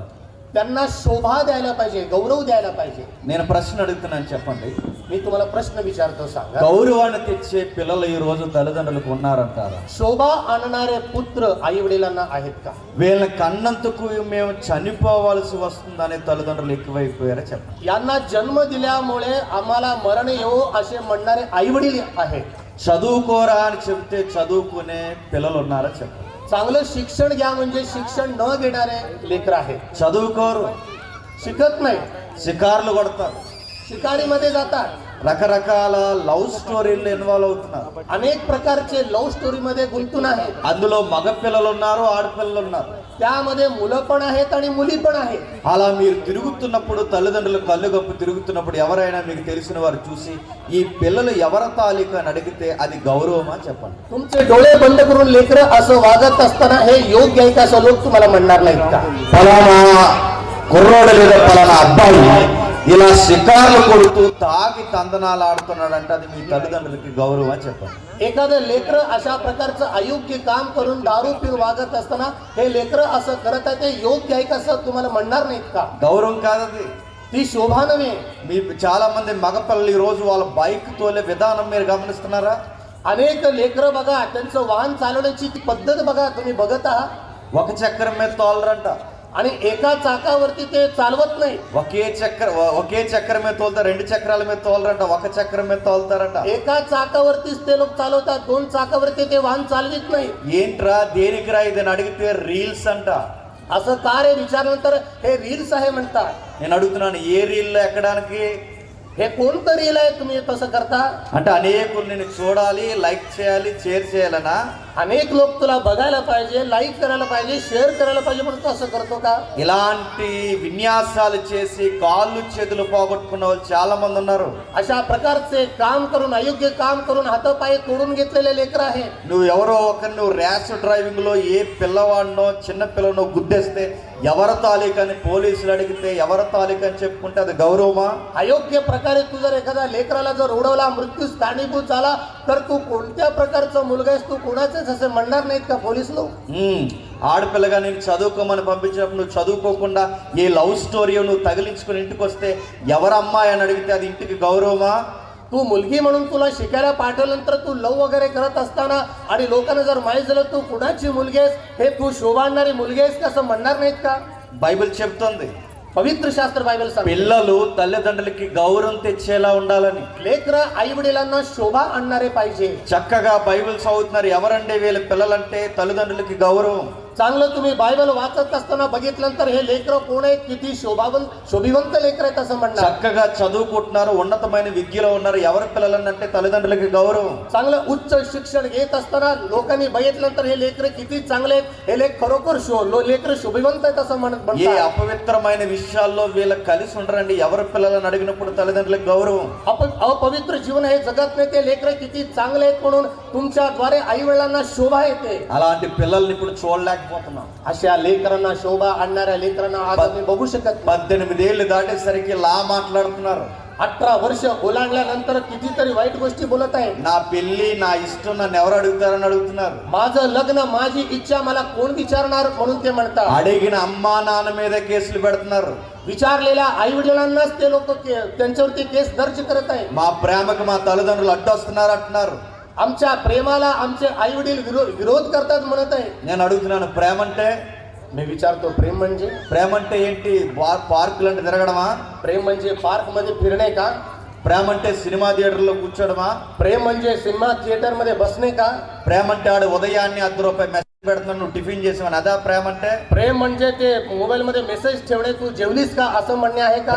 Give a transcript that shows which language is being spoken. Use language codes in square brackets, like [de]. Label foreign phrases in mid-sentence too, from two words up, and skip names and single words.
[mr] त्यांना शोभा द्यायला पाहिजे, गौरव द्यायला पाहिजे. [te] నేను ప్రశ్న అడుగుతున్నాను, చెప్పండి. [mr] मी तुम्हाला प्रश्न विचारतो, सांगा. [te] గౌరవాన్ని తెచ్చే పిల్లలు ఈ రోజు తల్లిదండ్రులకు ఉన్నారంటారా? [mr] शोभा आणणारे पुत्र आई वडिलांना आहेत का? [te] వీళ్ళని కన్నందుకు మేము చనిపోవాల్సి వస్తుందనే తల్లిదండ్రులు ఎక్కువైపోయారా? చెప్పండి. [mr] यांना जन्म दिल्यामुळे आम्हाला मरण येऊ असे म्हणणारे आई वडील आहेत. [te] చదువుకోరా అని చెప్తే చదువుకునే పిల్లలు ఉన్నారా? చెప్పండి. [mr] चांगलं शिक्षण घ्या म्हणजे शिक्षण न घेणारे लेकर आहेत. [te] చదువుకోరు, [mr] शिकत नाही, [te] షికార్లు కొడతారు, [mr] शिकारीमध्ये जातात, [te] రకరకాల [en] love stories [te] ఇన్వాల్వ్ అవుతున్నారు. [mr] अनेक प्रकारचे [en] love story [mr] मध्ये गुंतून आहेत. [te] అందులో మగ పిల్లలు ఉన్నారు, ఆడపిల్లలు ఉన్నారు. [mr] त्यामध्ये मुलं पण आहेत आणि मुली पण आहेत. [te] అలా మీరు తిరుగుతున్నప్పుడు, తల్లిదండ్రులు కళ్ళు గప్పు తిరుగుతున్నప్పుడు ఎవరైనా మీకు తెలిసిన వారు చూసి ఈ పిల్లలు ఎవరి తాలూకా అని అడిగితే అది గౌరవమా? చెప్పండి. [mr] तुमचे डोळे बंद करून लेकर असं वागत असताना हे योग्य आहे का असं लोक तुम्हाला म्हणणार नाहीत का? [te] పలానా కుర్రోడు లేదా పలానా అబ్బాయి ఇలా షికార్లు కొడుతూ తాగి తందనాలు ఆడుతున్నాడంటే అది మీ తల్లిదండ్రులకి గౌరవమా? చెప్పండి. [mr] एखादं लेकर अशा प्रकारचं अयोग्य काम करून दारू पिऊन वागत असताना हे लेकर असं करत आहे ते योग्य आहे का असं तुम्हाला म्हणणार नाहीत का? [te] గౌరవం కాదది. [mr] ती शोभा नव्हे. [te] మీ చాలా మంది మగపిల్లలు ఈ రోజు వాళ్ళ బైక్ తోలే విధానం మీరు గమనిస్తున్నారా? [mr] अनेक लेकर बघा, त्यांचं वाहन चालवण्याची ती पद्धत बघा, तुम्ही बघत आहात. [te] ఒక చక్రం మీద తోలరంట, [mr] आणि एका चाकावरती ते चालवत नाही. [te] ఒకే చక్రం మీద తోలుతారు, రెండు చక్రాల మీద తోలరంట, ఒక చక్రం మీద తోలుతారట. [mr] एका चाकावरतीच ते लोक चालवतात, दोन चाकावरती ते वाहन चालवित नाही. [te] ఏంట్రా దేనికిరా ఇది అని అడిగితే రీల్స్ అంట. [mr] असं का रे विचारल्यानंतर हे रील्स आहे म्हणतात. [te] నేను అడుగుతున్నాను, ఏ రీల్లో ఎక్కడానికి [mr] हे कोणतं रील आहे तुम्ही तसं करता? [te] అంటే అనేకులు నిన్ను చూడాలి, లైక్ చేయాలి, షేర్ చేయాలనా? [mr] अनेक लोक तुला बघायला पाहिजे, लाईक करायला पाहिजे, शेअर करायला पाहिजे, म्हणून तू असं करतो का? [te] ఇలాంటి విన్యాసాలు చేసి కాళ్ళు చేతులు పోగొట్టుకున్న వాళ్ళు చాలా మంది ఉన్నారు. [mr] अशा प्रकारचे काम करून, अयोग्य काम करून हातपाय तोडून घेतलेले लेकर आहे. [te] నువ్వు ఎవరో ఒకరిని నువ్వు [en] rash driving [te] లో ఏ పిల్లవాడినో చిన్న పిల్లను గుద్దేస్తే ఎవరి తాలూకని పోలీసులు అడిగితే ఎవరి తాలూకని చెప్పుకుంటే అది గౌరవమా? [mr] अयोग्य प्रकारे तू जर एखाद्या लेकराला जर उडवला, मृत्यूस कारणीभूत झाला, तर तू कोणत्या प्रकारचं मुलगा आहेस, तू कोणाचेच असे म्हणणार नाहीत का पोलीस लोक? [te] ఆడపిల్లగా నేను చదువుకోమని పంపించినప్పుడు నువ్వు చదువుకోకుండా ఏ [en] love story [te] నువ్వు తగిలించుకుని ఇంటికి వస్తే ఎవరు అమ్మాయి అని అడిగితే అది ఇంటికి గౌరవమా? [mr] तू मुलगी म्हणून तुला शिकायला पाठवल्यानंतर तू लव वगैरे करत असताना आणि लोकांना जर माहीत झालं तू कुणाची मुलगी आहेस, हे तू शोभा आणणारी मुलगी आहेस का, असं म्हणणार नाहीत का? [te] బైబిల్ చెప్తుంది [mr] पवित्र शास्त्र बायबल सांगते [te] పిల్లలు తల్లిదండ్రులకి గౌరవం తెచ్చేలా ఉండాలని. [mr] लेकर आई वडिलांना शोभा आणणारे पाहिजे. [te] చక్కగా బైబిల్ చదువుతున్నారు. ఎవరంటే వీళ్ళ పిల్లలంటే తల్లిదండ్రులకి గౌరవం. [mr] चांगलं तुम्ही बायबल वाचत असताना बघितल्यानंतर हे लेकर कोण आहेत, किती शोभिवंत लेकर आहेत असं म्हणणार. [te] చక్కగా చదువుకుంటున్నారు, ఉన్నతమైన విద్యలో ఉన్నారు. ఎవరి పిల్లలంటే తల్లిదండ్రులకి గౌరవం. [mr] चांगलं उच्च शिक्षण घेत असताना लोकांनी बघितल्यानंतर हे लेकर किती चांगले आहेत, हे लेख खरोखर लेकर शोभिवंत आहेत असं [te] ఏ [mr] म्हणतात. [te] అపవిత్రమైన విషయాల్లో వీళ్ళ కలిసి ఉండరండి. ఎవరి పిల్లలను అడిగినప్పుడు తల్లిదండ్రులకు గౌరవం. [mr] अपवित्र जीवन हे जगत नाही, ते लेकर किती चांगले आहेत म्हणून तुमच्याद्वारे आई वडिलांना शोभा येते. [te] అలాంటి పిల్లల్ని ఇప్పుడు చూడలేకపోతున్నాం. [mr] अशा लेकरांना शोभा आणणाऱ्या लेकरांना आज आम्ही बघू शकत नाही. [te] 18 ఏళ్ళు దాటేసరికి లా మాట్లాడుతున్నారు. [mr] 18 वर्ष ओलांडल्यानंतर कितीतरी वाईट गोष्टी बोलत आहेत. [te] నా పెళ్లి నా ఇష్టం నన్ను ఎవరు అడుగుతారని అడుగుతున్నారు. [mr] माझं लग्न, माझी इच्छा मला कोण विचारणार म्हणून ते म्हणतात. [te] అడిగిన అమ్మా నాన్న మీద కేసులు పెడుతున్నారు. [mr] विचारलेल्या आई वडिलांनाच ते लोक त्यांच्यावरती केस दर्ज करत आहेत. [te] మా ప్రేమకు మా తల్లిదండ్రులు అడ్డొస్తున్నారు అంటున్నారు. [mr] आमच्या प्रेमाला आमचे आई वडील विरोध करतात म्हणत आहे. [te] నేను అడుగుతున్నాను, ప్రేమ అంటే? [mr] मी विचारतो, प्रेम म्हणजे? [te] ప్రేమ అంటే ఏంటి? పార్కులు అంటే తిరగడమా? [mr] प्रेम म्हणजे पार्क मध्ये फिरणे का? [te] ప్రేమ అంటే [en] cinema theatre [te] కూర్చోడమా? [mr] प्रेम म्हणजे [en] cinema theatre [mr] मध्ये बसणे का? [te] ప్రేమ అంటే ఆడు ఉదయాన్నే ₹10 మెసేజ్ పెడుతున్నాడు, నువ్వు టిఫిన్ చేసావని అదా ప్రేమ అంటే? [mr] प्रेम म्हणजे ते मोबाईल मध्ये मेसेज ठेवणे, तू जेवलीस का असं म्हणणे आहे का?